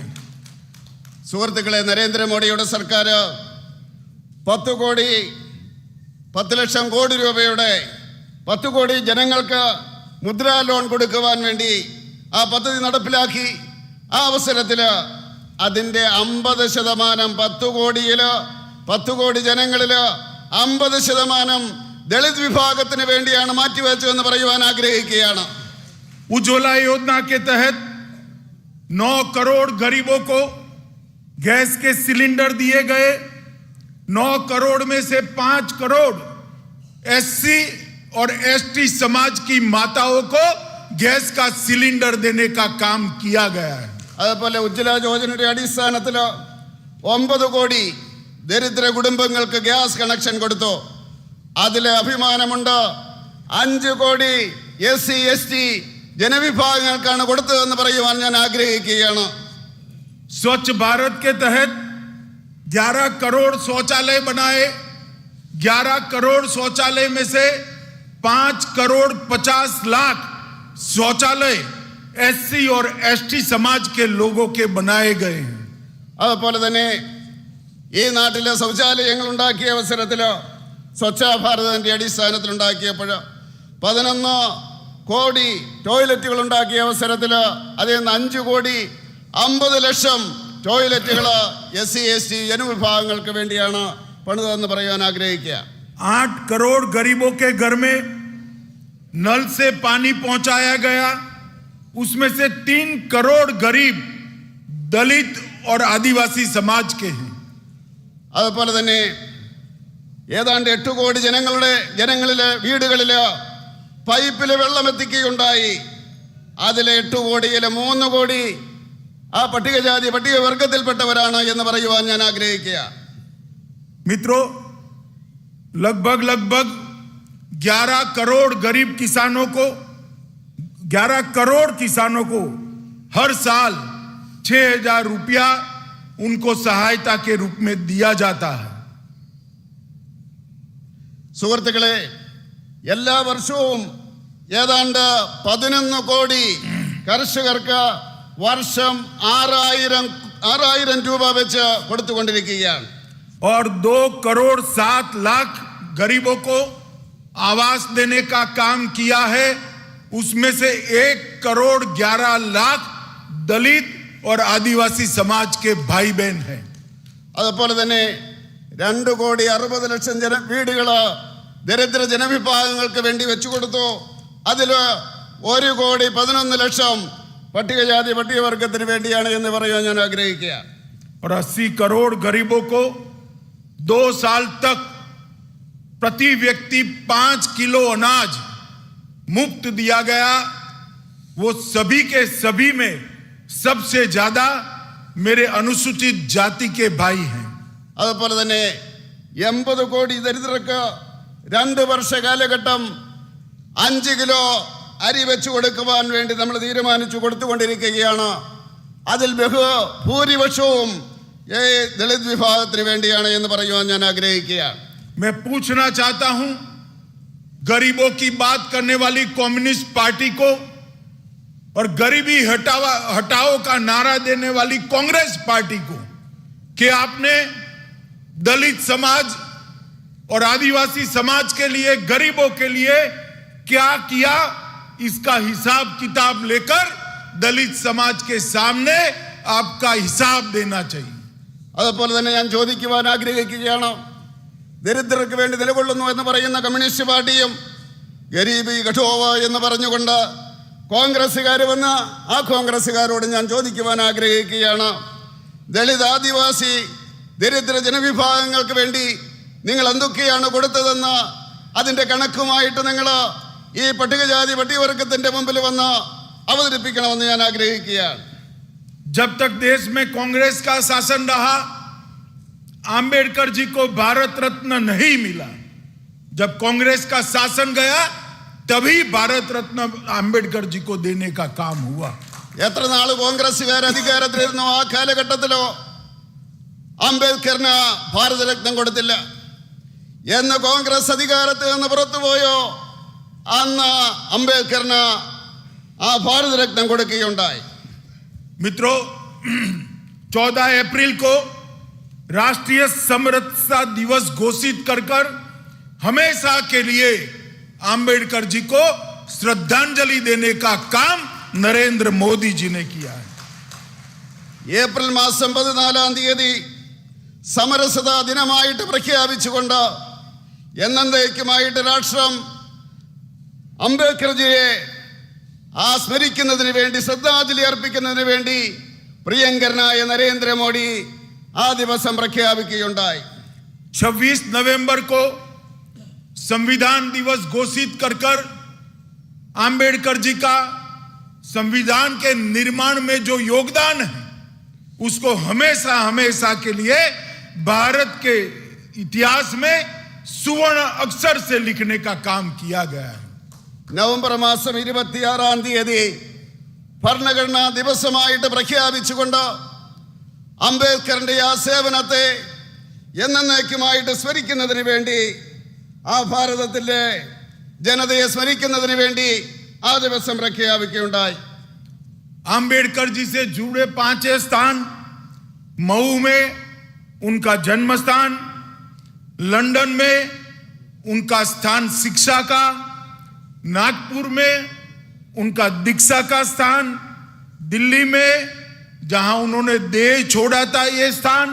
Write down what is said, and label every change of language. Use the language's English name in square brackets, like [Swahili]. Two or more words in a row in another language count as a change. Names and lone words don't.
[Malayalam] സുഹൃത്തുക്കളെ, നരേന്ദ്രമോദിയുടെ സർക്കാർ 10 ലക്ഷം കോടി രൂപയുടെ 10 കോടി ജനങ്ങൾക്ക് മുദ്രാ ലോൺ കൊടുക്കുവാൻ വേണ്ടി ആ പദ്ധതി നടപ്പിലാക്കി. ആ അവസരത്തിൽ അതിൻ്റെ 50%, 10 കോടി ജനങ്ങളിൽ 50% ദളിത് വിഭാഗത്തിന് വേണ്ടിയാണ് മാറ്റിവെച്ചതെന്ന് പറയുവാൻ ആഗ്രഹിക്കുകയാണ്. [Hindi] उज्ज्वला योजना के तहत 9 करोड़ गरीबों को गैस के सिलेंडर दिए गए। 9 करोड़ में से 5 करोड़ एससी और एसटी समाज की माताओं को गैस का सिलेंडर देने का काम किया गया है. [Malayalam] അതുപോലെ ഉജ്ജ്വല യോജനയുടെ അടിസ്ഥാനത്തിൽ 9 കോടി ദരിദ്ര കുടുംബങ്ങൾക്ക് ഗ്യാസ് കണക്ഷൻ കൊടുത്തു. അതിലെ അഭിമാനമുണ്ട്. 5 കോടി SC ST ജനവിഭാഗങ്ങൾക്കാണ് കൊടുത്തതെന്ന് പറയുവാൻ ഞാൻ ആഗ്രഹിക്കുകയാണ്. [Hindi] स्वच्छ भारत के तहत 11 करोड़ शौचालय बनाए. 11 करोड़ शौचालय में से 5 करोड़ 50 लाख शौचालय SC और ST समाज के लोगों के बनाए गए हैं. [Malayalam] അതുപോലെ തന്നെ ഈ നാട്ടിലെ ശൗചാലയങ്ങൾ ഉണ്ടാക്കിയ അവസരത്തിൽ സ്വച്ഛ ഭാരതിന്റെ അടിസ്ഥാനത്തിൽ ഉണ്ടാക്കിയപ്പോൾ 11 കോടി ടോയ്ലറ്റുകൾ ഉണ്ടാക്കിയ അവസരത്തിൽ അതിൽ നിന്ന് 5 കോടി 50 ലക്ഷം ടോയ്ലറ്റുകൾ SC ST ജനവിഭാഗങ്ങൾക്ക് വേണ്ടിയാണ് പണിതതെന്ന് പറയാൻ ആഗ്രഹിക്കുക. [Hindi] 8 करोड़ गरीबों के घर में नल से पानी पहुंचाया गया. उसमें से 3 करोड़ गरीब दलित और आदिवासी समाज के हैं. [Malayalam] അതുപോലെ തന്നെ ഏതാണ്ട് 8 കോടി ജനങ്ങളിലെ വീടുകളിൽ പൈപ്പിൽ വെള്ളം എത്തിക്കുകയുണ്ടായി. അതിലെ 8 കോടിയിലെ 3 കോടി ആ പട്ടികജാതി പട്ടികവർഗത്തിൽപ്പെട്ടവരാണ് എന്ന് പറയുവാൻ ഞാൻ ആഗ്രഹിക്കുക. [Hindi] मित्रों, लगभग 11 करोड़ गरीब किसानों को 11 करोड़ किसानों को हर साल 6,000 रुपया उनको सहायता के रूप में दिया जाता है. [Malayalam] സുഹൃത്തുക്കളെ, എല്ലാ വർഷവും ഏതാണ്ട് 11 കോടി കർഷകർക്ക് വർഷം 6,000 രൂപ വെച്ച് കൊടുത്തുകൊണ്ടിരിക്കുകയാണ്. [Hindi] और 2 करोड़ 7 लाख गरीबों को आवास देने का काम किया है. उसमें से 1 करोड़ 11 लाख दलित और आदिवासी समाज के भाई बहन हैं. [Malayalam] അതുപോലെ തന്നെ 2 കോടി 60 ലക്ഷം വീടുകൾ ദരിദ്ര ജനവിഭാഗങ്ങൾക്ക് വേണ്ടി വെച്ചു കൊടുത്തു. അതിൽ 1 കോടി 11 ലക്ഷം പട്ടികജാതി പട്ടികവർഗത്തിന് വേണ്ടിയാണ് എന്ന് പറയാൻ ഞാൻ ആഗ്രഹിക്കുക. [Hindi] और 80 करोड़ गरीबों को 2 साल तक प्रति व्यक्ति 5 किलो अनाज मुफ्त दिया गया. वो सभी के सभी में सबसे ज्यादा मेरे अनुसूचित जाति के भाई हैं. [Malayalam] അതുപോലെ തന്നെ 80 കോടി ദരിദ്രർക്ക് 2 വർഷ കാലഘട്ടം 5 കിലോ അരി വെച്ചു കൊടുക്കുവാൻ വേണ്ടി നമ്മൾ തീരുമാനിച്ചു കൊടുത്തുകൊണ്ടിരിക്കുകയാണ്. അതിൽ ഭൂരിപക്ഷവും ദളിത് വിഭാഗത്തിന് വേണ്ടിയാണ് എന്ന് പറയുവാൻ ഞാൻ ആഗ്രഹിക്കുകയാണ്. [Hindi] मैं पूछना चाहता हूं गरीबों की बात करने वाली कम्युनिस्ट पार्टी को और गरीबी हटाओ का नारा देने वाली कांग्रेस पार्टी को कि आपने दलित समाज और आदिवासी समाज के लिए, गरीबों के लिए क्या किया, इसका हिसाब किताब लेकर दलित समाज के सामने आपका हिसाब देना चाहिए. [Malayalam] അതുപോലെ തന്നെ ഞാൻ ചോദിക്കുവാൻ ആഗ്രഹിക്കുകയാണ്, ദരിദ്രർക്ക് വേണ്ടി നിലകൊള്ളുന്നു എന്ന് പറയുന്ന കമ്മ്യൂണിസ്റ്റ് പാർട്ടിയും [Hindi] गरीबी हटाओ [Malayalam] എന്ന് പറഞ്ഞുകൊണ്ട് കോൺഗ്രസ്സുകാർ വന്ന് ആ കോൺഗ്രസ്സുകാരോട് ഞാൻ ചോദിക്കുവാൻ ആഗ്രഹിക്കുകയാണ്, ദളിത് ആദിവാസി ദരിദ്ര ജനവിഭാഗങ്ങൾക്ക് വേണ്ടി നിങ്ങൾ എന്തൊക്കെയാണ് കൊടുത്തതെന്ന് അതിൻ്റെ കണക്കുമായിട്ട് നിങ്ങൾ ഈ പട്ടികജാതി പട്ടികവർഗത്തിന്റെ മുമ്പിൽ വന്ന് അവതരിപ്പിക്കണമെന്ന് ഞാൻ ആഗ്രഹിക്കുകയാണ്. [Hindi] जब तक देश में कांग्रेस का शासन रहा, आंबेडकर जी को भारत रत्न नहीं मिला. जब कांग्रेस का शासन गया तभी भारत रत्न आंबेडकर जी को देने का काम हुआ. [Malayalam] എത്ര നാൾ കോൺഗ്രസ്സുകാർ അധികാരത്തിലിരുന്നോ ആ കാലഘട്ടത്തിലോ അംബേദ്കറിന് ഭാരതരത്നം കൊടുത്തില്ല. എന്ന് കോൺഗ്രസ് അധികാരത്തിൽ നിന്ന് പുറത്തുപോയോ അന്ന് അംബേദ്കറിന് ആ ഭാരതരത്നം കൊടുക്കുകയുണ്ടായി. [Hindi] मित्रों, 14 अप्रैल को राष्ट्रीय समरसता दिवस घोषित कर हमेशा के लिए आंबेडकर जी को श्रद्धांजलि देने का काम नरेंद्र मोदी जी ने किया है. [Malayalam] ഏപ്രിൽ മാസം 14 തീയതി സമരസതാ ദിനമായിട്ട് പ്രഖ്യാപിച്ചുകൊണ്ട് എന്നേക്കുമായിട്ട് രാഷ്ട്രം അംബേദ്കർജിയെ ആ സ്മരിക്കുന്നതിന് വേണ്ടി, ശ്രദ്ധാഞ്ജലി അർപ്പിക്കുന്നതിന് വേണ്ടി പ്രിയങ്കരനായ നരേന്ദ്രമോദി ആ ദിവസം പ്രഖ്യാപിക്കുകയുണ്ടായി. [Hindi] 26 नवंबर को संविधान दिवस घोषित कर आंबेडकर जी का संविधान के निर्माण में जो योगदान है उसको हमेशा हमेशा के लिए भारत के इतिहास में सुवर्ण अक्षर से लिखने का काम किया गया है। [Malayalam] നവംബർ മാസം 26-ാം തീയതി ഭരണഘടനാ ദിവസമായിട്ട് പ്രഖ്യാപിച്ചുകൊണ്ട് അംബേദ്കറിന്റെ ആ സേവനത്തെ എന്നേക്കുമായിട്ട് സ്മരിക്കുന്നതിന് വേണ്ടി, ആ ഭാരതത്തിലെ ജനതയെ സ്മരിക്കുന്നതിന് വേണ്ടി ആ ദിവസം പ്രഖ്യാപിക്കുകയുണ്ടായി. [Hindi] आम्बेडकर जी से जुड़े 5 स्थान, मऊ में उनका जन्म स्थान, लंदन में उनका स्थान शिक्षा का, नागपुर में उनका दीक्षा का स्थान, दिल्ली में जहां उन्होंने देह छोड़ा था ये स्थान,